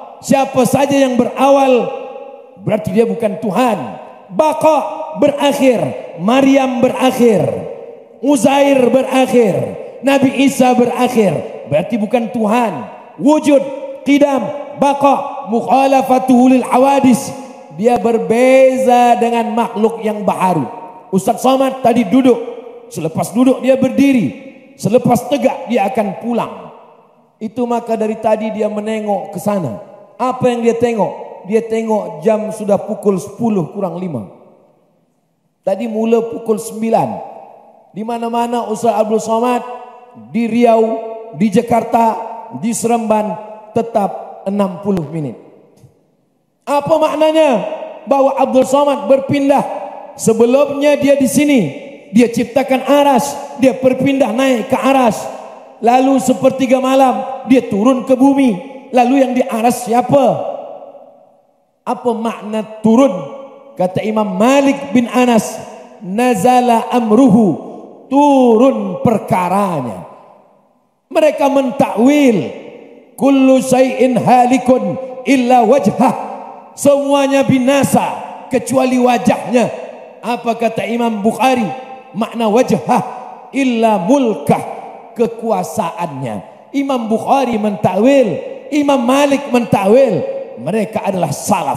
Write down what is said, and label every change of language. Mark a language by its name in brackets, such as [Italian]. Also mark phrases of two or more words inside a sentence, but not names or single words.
[Malay] Siapa saja yang berawal berarti dia bukan Tuhan. Baqa, berakhir. Maryam berakhir, Uzair berakhir, Nabi Isa berakhir, berarti bukan Tuhan. [Arabic] وجود، قدم، بقاء, مخالفته للحوادث, [Malay] dia berbeza dengan makhluk yang baharu. Ustaz Somad tadi duduk, selepas duduk dia berdiri. Selepas tegak dia akan pulang. Itu maka dari tadi dia menengok ke sana. Apa yang dia tengok? Dia tengok jam sudah pukul 10 kurang 5. Tadi mula pukul 9. Di mana-mana Ustaz Abdul Somad, di Riau, di Jakarta, di Seremban tetap 60 menit. Apa maknanya? Bahwa Abdul Somad berpindah. Sebelumnya dia di sini, dia ciptakan aras, dia berpindah naik ke aras. Lalu sepertiga malam dia turun ke bumi. Lalu yang di aras siapa? Apa makna turun? Kata Imam Malik bin Anas, [Arabic] نزل أمره, [Malay] turun perkaranya. Mereka mentakwil [Arabic] كل شيء هالك إلا وجهه, [Malay] semuanya binasa kecuali wajahnya. Apa kata Imam Bukhari? Makna [Arabic] وجهه إلا ملكه, [Malay] kekuasaannya. Imam Bukhari mentakwil, Imam Malik mentakwil. Mereka adalah salaf.